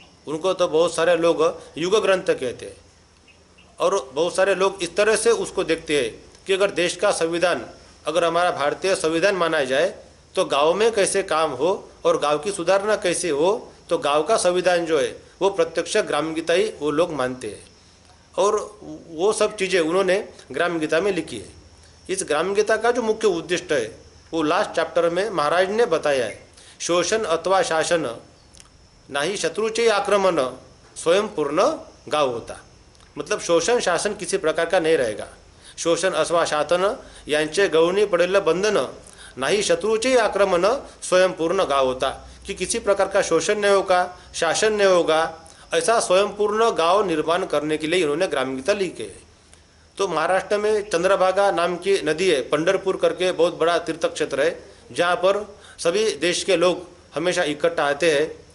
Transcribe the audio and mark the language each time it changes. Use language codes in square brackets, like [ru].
[hi] उनको तो बहुत सारे लोग युग ग्रंथ कहते हैं और बहुत सारे लोग इस तरह से उसको देखते हैं कि अगर देश का संविधान, अगर हमारा भारतीय संविधान माना जाए तो गांव में कैसे काम हो और गांव की सुधारना कैसे हो, तो गांव का संविधान जो है वो प्रत्यक्ष ग्राम गीता ही वो लोग मानते हैं और वो सब चीज़ें उन्होंने ग्राम गीता में लिखी है। इस ग्राम गीता का जो मुख्य उद्देश्य है वो लास्ट चैप्टर में महाराज ने बताया है। [mr] शोषण अथवा शासन नाही शत्रुचे आक्रमण, स्वयं पूर्ण गाव होता। [hi] मतलब शोषण शासन किसी प्रकार का नहीं रहेगा। [mr] शोषण अथवा शासन यांचे गवणी पडेलं बंधन, नाही शत्रुचे आक्रमण, स्वयं पूर्ण गाव होता। [hi] कि किसी प्रकार का शोषण नहीं होगा, शासन नहीं होगा, ऐसा स्वयंपूर्ण गांव निर्माण करने के लिए इन्होंने ग्राम गीता लिखी है। तो महाराष्ट्र में चंद्रभागा नाम की नदी है, पंढरपुर करके बहुत बड़ा तीर्थ क्षेत्र है, जहाँ पर सभी देश के लोग हमेशा इकट्ठा आते हैं।